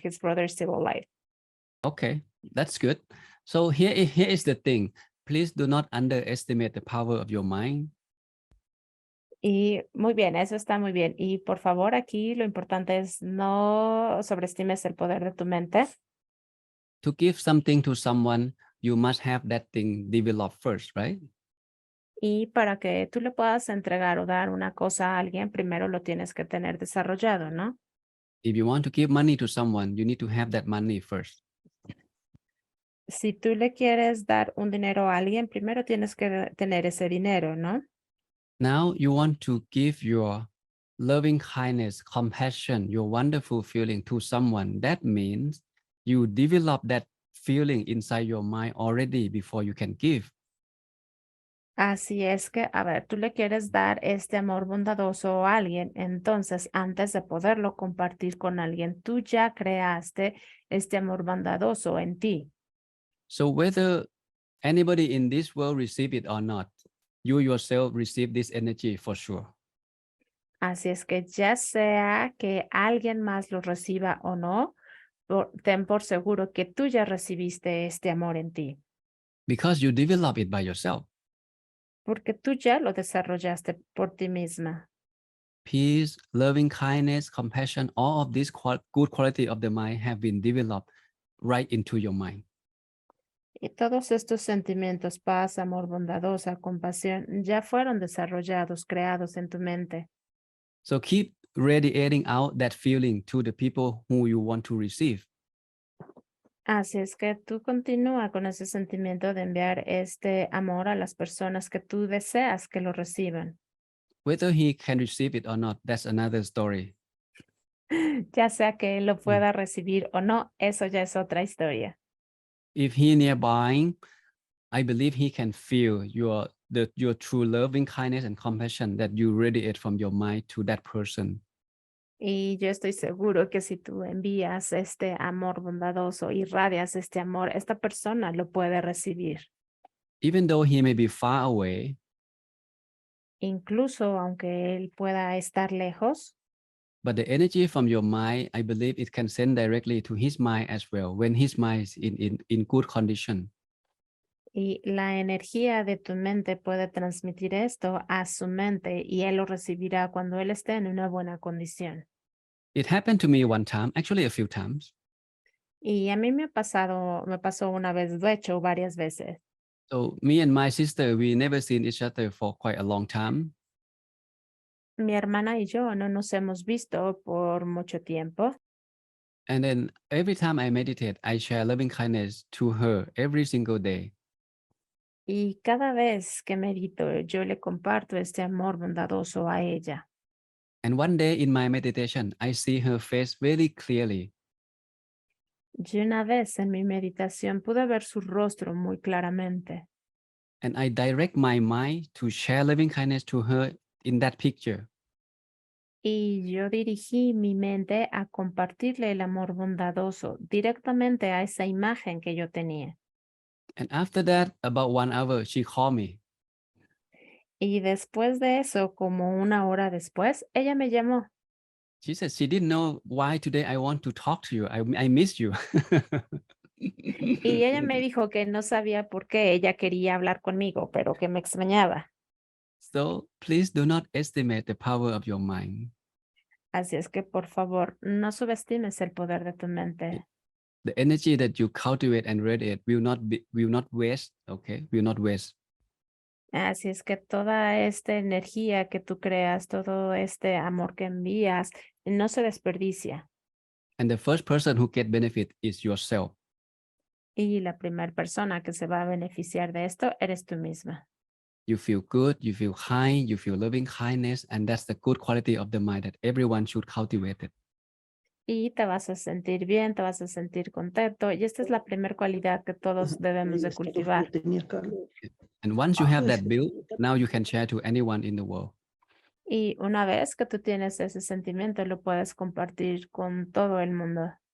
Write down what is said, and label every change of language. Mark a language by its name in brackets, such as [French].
[English] His brother is still alive. Okay, that's good. So here is the thing. Please do not underestimate the power of your mind. [Spanish] Y muy bien, eso está muy bien. Y por favor, aquí lo importante es no sobreestimes el poder de tu mente. [English] To give something to someone, you must have that thing developed first, right? [Spanish] Y para que tú le puedas entregar o dar una cosa a alguien, primero lo tienes que tener desarrollado, ¿no? [English] If you want to give money to someone, you need to have that money first. [Spanish] Si tú le quieres dar un dinero a alguien, primero tienes que tener ese dinero, ¿no? [English] Now you want to give your loving kindness, compassion, your wonderful feeling to someone. That means you develop that feeling inside your mind already before you can give. [Spanish] Así es que, a ver, tú le quieres dar este amor bondadoso a alguien, entonces antes de poderlo compartir con alguien, tú ya creaste este amor bondadoso en ti. [English] So whether anybody in this world receive it or not, you yourself receive this energy for sure. [Spanish] Así es que ya sea que alguien más lo reciba o no, ten por seguro que tú ya recibiste este amor en ti. [English] Because you develop it by yourself. [Spanish] Porque tú ya lo desarrollaste por ti misma. [English] Peace, loving kindness, compassion, all of these good quality of the mind have been developed right into your mind. [Spanish] Y todos estos sentimientos, paz, amor, bondadosa, compasión, ya fueron desarrollados, creados en tu mente. [English] So keep radiating out that feeling to the people who you want to receive. [Spanish] Así es que tú continúa con ese sentimiento de enviar este amor a las personas que tú deseas que lo reciban. [English] Whether he can receive it or not, that's another story. [Spanish] Ya sea que él lo pueda recibir o no, eso ya es otra historia. [English] If he nearby, I believe he can feel your true loving kindness and compassion that you radiate from your mind to that person. [Spanish] Y yo estoy seguro que si tú envías este amor bondadoso, irradias este amor, esta persona lo puede recibir. [English] Even though he may be far away, [Spanish] Incluso aunque él pueda estar lejos, [English] but the energy from your mind, I believe it can send directly to his mind as well when his mind is in good condition. [Spanish] Y la energía de tu mente puede transmitir esto a su mente y él lo recibirá cuando él esté en una buena condición. [English] It happened to me one time, actually a few times. [Spanish] Y a mí me pasó una vez, de hecho, varias veces. [English] So me and my sister, we never seen each other for quite a long time. [Spanish] Mi hermana y yo no nos hemos visto por mucho tiempo. [English] And then every time I meditate, I share loving kindness to her every single day. [Spanish] Y cada vez que medito, yo le comparto este amor bondadoso a ella. [English] And one day in my meditation, I see her face very clearly. [Spanish] Y una vez en mi meditación pude ver su rostro muy claramente. [English] And I direct my mind to share loving kindness to her in that picture. [Spanish] Y yo dirigí mi mente a compartirle el amor bondadoso directamente a esa imagen que yo tenía. [English] And after that, about 1 hour, she called me. [Spanish] Y después de eso, como una hora después, ella me llamó. [English] She said she didn't know why today I want to talk to you. I miss you. [Spanish] Y ella me dijo que no sabía por qué ella quería hablar conmigo, pero que me extrañaba. [English] So please do not estimate the power of your mind. [Spanish] Así es que, por favor, no subestimes el poder de tu mente. [English] The energy that you cultivate and radiate will not waste, okay? Will not waste. [Spanish] Así es que toda esta energía que tú creas, todo este amor que envías, no se desperdicia. [English] And the first person who get benefit is yourself. [Spanish] Y la primera persona que se va a beneficiar de esto eres tú misma. [English] You feel good, you feel high, you feel loving kindness, and that's the good quality of the mind that everyone should cultivate it. [Spanish] Y te vas a sentir bien, te vas a sentir contento. Y esta es la primera cualidad que todos debemos de cultivar. [English] And once you have that build, now you can share to anyone in the world. [Spanish] Y una vez que tú tienes ese sentimiento, lo puedes compartir con todo el mundo.